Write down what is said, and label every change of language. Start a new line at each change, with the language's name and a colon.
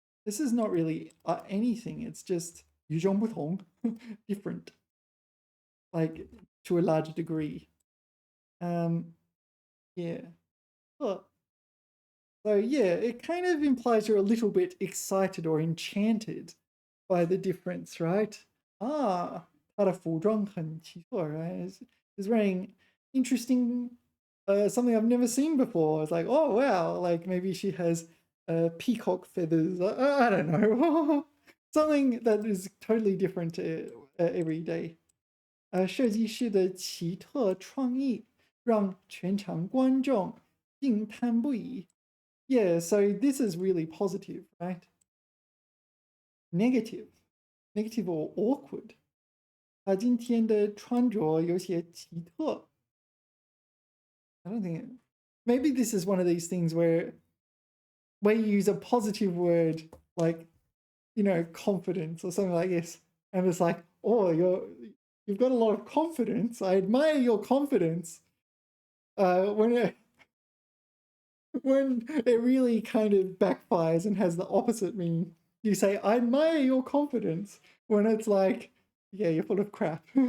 English: This is not really anything. It's just 与众不同, different, like to a large degree. Yeah. Well, so yeah, it kind of implies you're a little bit excited or enchanted by the difference, right?
Chinese: 她的服装很奇特, right?
English: Is wearing interesting, something I've never seen before. It's like, oh wow, like maybe she has peacock feathers. I don't know, something that is totally different every day.
Chinese: 设计师的奇特创意让全场观众惊叹不已.
English: Yeah, so this is really positive, right? Negative, negative or awkward.
Chinese: 他今天的穿着有些奇特.
English: I don't think maybe this is one of these things where you use a positive word like, confidence or something like this, and it's like, oh, you've got a lot of confidence. I admire your confidence. When it really kind of backfires and has the opposite meaning, you say, I admire your confidence, when it's like, yeah, you're full of crap.